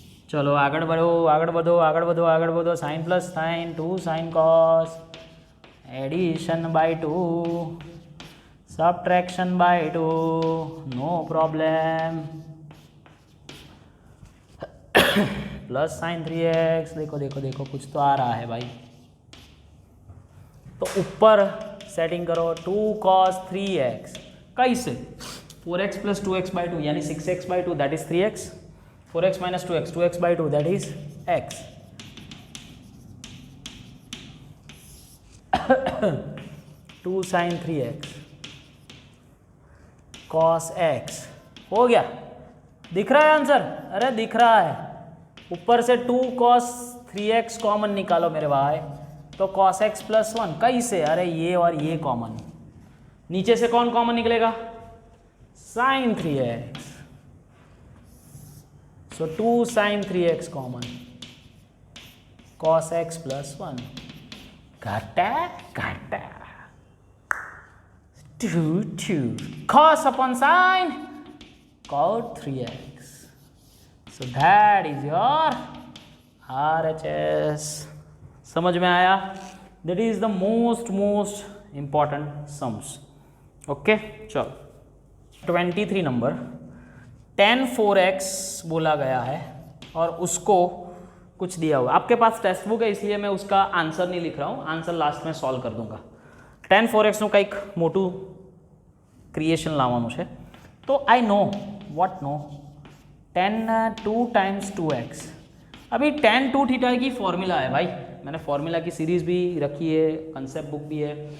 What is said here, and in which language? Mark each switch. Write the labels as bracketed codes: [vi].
[hi] चलो आगे बढ़ो आगे बढ़ो आगे बढ़ो आगे बढ़ो। Sign plus sign 2 sine cos addition bye 2 subtraction bye 2, no problem. Plus sign 3x, देखो देखो देखो कुछ तो आ रहा है भाई। तो ऊपर सेटिंग करो 2 cos 3x कैसे? 4x प्लस 2x/2 यानी 6x/2 that is 3x, 4x minus 2x 2x/2 that is x। 2 sin 3x cos x हो गया। दिख रहा है आंसर? अरे दिख रहा है। ऊपर से 2 cos 3x कॉमन निकालो मेरे भाई, तो cos x प्लस 1 कैसे? अरे ये और ये कॉमन, नीचे से कौन कॉमन निकलेगा? sin 3x, सो 2 sin 3x common, cos x plus 1 घटा घटा 2 cos upon sin cot 3x, [en] so that is your RHS। [hi] समझ में आया? [en] That is the most important sums. [hi] Okay चलो 23 नंबर tan 4x बोला गया है और उसको कुछ दिया हुआ। आपके पास टेक्स्ट बुक है इसलिए मैं उसका आंसर नहीं लिख रहा हूँ, आंसर लास्ट में सॉल्व कर दूंगा। [gu] tan 4x નું કંઈક મોટું ક્રિએશન લાવવાનું છે, તો [en] I know what know [gu] tan 2 times 2x। [hi] अभी tan 2 थीटा की फॉर्मूला है भाई, मैंने फॉर्मूला की सीरीज भी रखी है, कंसेप्ट बुक भी है।